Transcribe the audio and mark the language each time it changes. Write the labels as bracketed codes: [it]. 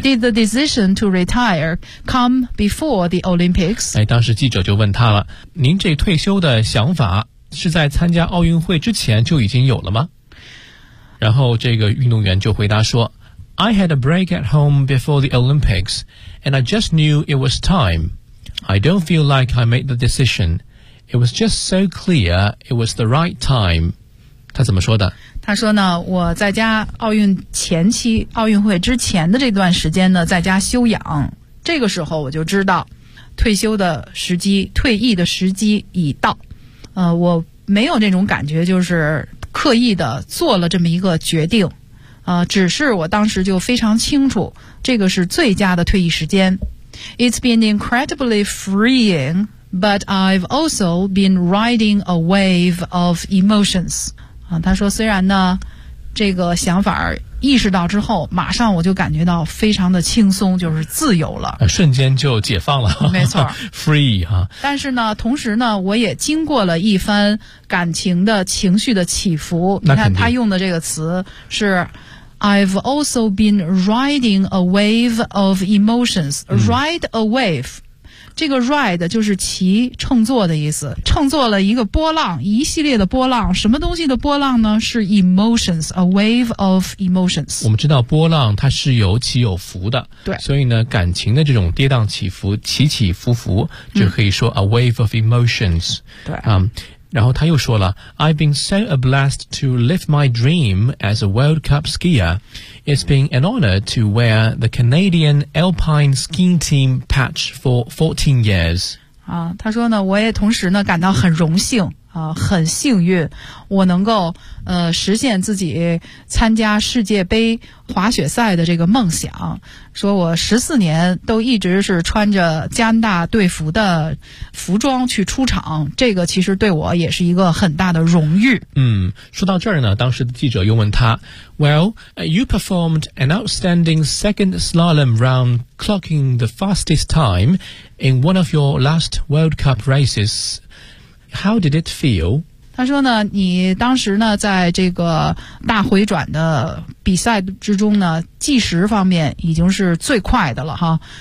[en] ，Did the decision to retire come before the Olympics？ [zh] 哎，当时记者就问他了，您这退休的想法是在参加奥运会之前就已经有了吗？然后这个运动员就回答说。 [en] I had a break at home before the Olympics, and I just knew it was time. I don't feel like I made the decision. It was just so clear it was the right time. [zh] 他怎么说的？他说呢，我在家奥运前期，奥运会之前的这段时间呢，在家休养，这个时候我就知道退休的时机，退役的时机已到。我没有那种感觉，就是刻意的做了这么一个决定。只是我当时就非常清楚，这个是最佳的退役时间。 [en] It's been incredibly freeing, but I've also been riding a wave of emotions. [zh] 他说虽然呢，这个想法意识到之后，马上我就感觉到非常的轻松，就是自由了。瞬间就解放了。没错。 [en] Free, 啊。 [zh] 但是呢，同时呢，我也经过了一番感情的情绪的起伏。那你看他用的这个词是 [en] I've also been riding a wave of emotions. Ride a wave. [zh] 这个 ride 就是骑乘坐的意思。乘坐了一个波浪，一系列的波浪。什么东西的波浪呢？是 [en] emotions, a wave of emotions. [zh] 我们知道波浪它是有起有伏的。对。所以呢，感情的这种跌宕起伏，起起伏伏，就可以说 [en] a wave of emotions. [zh] 对。然后他又说了 [en] I've been so blessed to live my dream as a World Cup skier. It's been an honor to wear the Canadian Alpine Skiing Team patch for 14 years. [zh] 他说呢，我也同时呢感到很荣幸啊，很幸运我能够实现自己参加世界杯滑雪赛的这个梦想。说我14年都一直是穿着加拿大队服的服装去出场，这个其实对我也是一个很大的荣誉。说到这儿呢，当时的记者又问他 [en] Well, you performed an outstanding second slalom round clocking the fastest time in one of your last World Cup racesHow did it feel? [zh] 他说呢，你当时呢，在这个大回转的比赛之中呢，计时方面已经是最快的了哈。